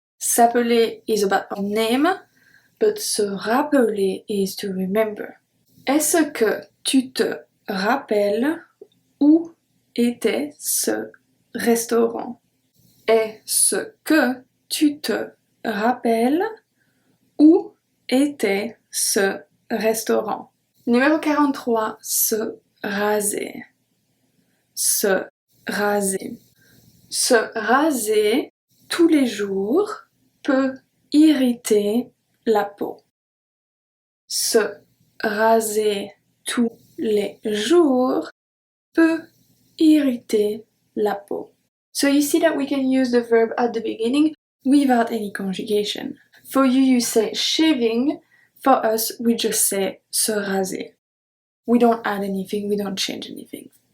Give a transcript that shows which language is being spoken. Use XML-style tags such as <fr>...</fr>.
<en>S'appeler is about our name, but se rappeler is to remember.</en> <fr>Est-ce que tu te rappelles où était ce restaurant? Est-ce que tu te rappelles où était ce restaurant? Numéro 43, se raser. Se raser. Se raser tous les jours peut irriter la peau. Se raser tous les jours peut irriter la peau.</fr> <en>So you see that we can use the verb at the beginning without any conjugation. For you say shaving. For us, we just say se raser. We don't add anything, we don't change anything.</en>